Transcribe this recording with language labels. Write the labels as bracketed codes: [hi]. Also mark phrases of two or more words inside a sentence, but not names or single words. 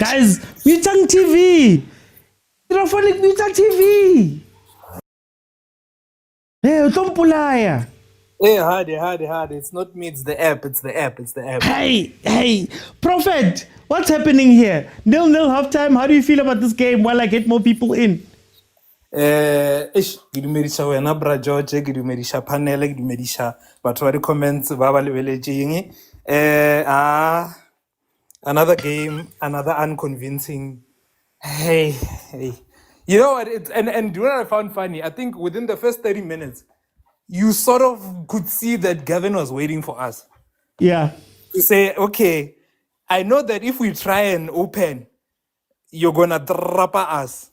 [en] Guys, Motaung TV! Telephonic Motaung TV! Hey, Tompulaya. Hey, hard. It's not me, it's the app. Hey, Prophet, what's happening here? 0-0 halftime. How do you feel about this game while I get more people in? [tn] Gidumedisha wena bra George, gidumedisha panel, gidumedisha batho ba di comments ba ba lebeletseng. [en] Another game, another unconvincing. Hey. You know what? And do you know what I found funny? I think within the first 30 minutes, you sort of could see that Gavin was waiting for us. Yeah. To say, okay, I know that if we try and open, you're gonna trap us.